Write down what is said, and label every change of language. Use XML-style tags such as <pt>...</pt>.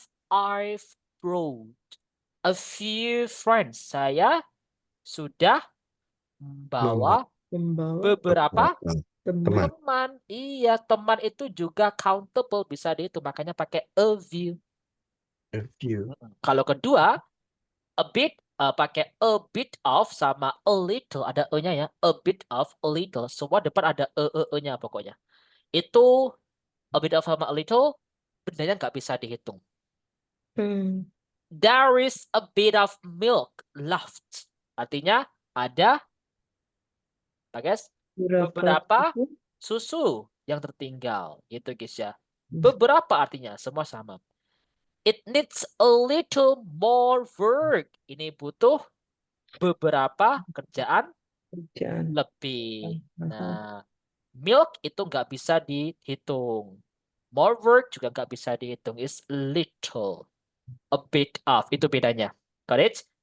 <en>I've brought a few friends.</en> <id>Saya sudah membawa beberapa teman. Iya, teman itu juga countable, bisa dihitung. Makanya pakai a few.</id> <en>A few.</en> <id>Kalau kedua, a bit pakai a bit of sama a little, ada e-nya ya, a bit of, a little, semua depan ada e-nya pokoknya. Itu a bit of sama a little, bendanya nggak bisa dihitung. Hmm.</id> <en>There is a bit of milk left.</en> <id>Artinya ada, apa guys? Beberapa susu yang tertinggal, gitu guys ya. Beberapa artinya semua sama.</id> <en>It needs a little more work.</en> <id>Ini butuh beberapa kerjaan lebih. Nah, milk itu nggak bisa dihitung. More work juga nggak bisa dihitung.</id> <en>Is little. A bit of.</en> <id>Itu bedanya.</id> <en>Got it?</en>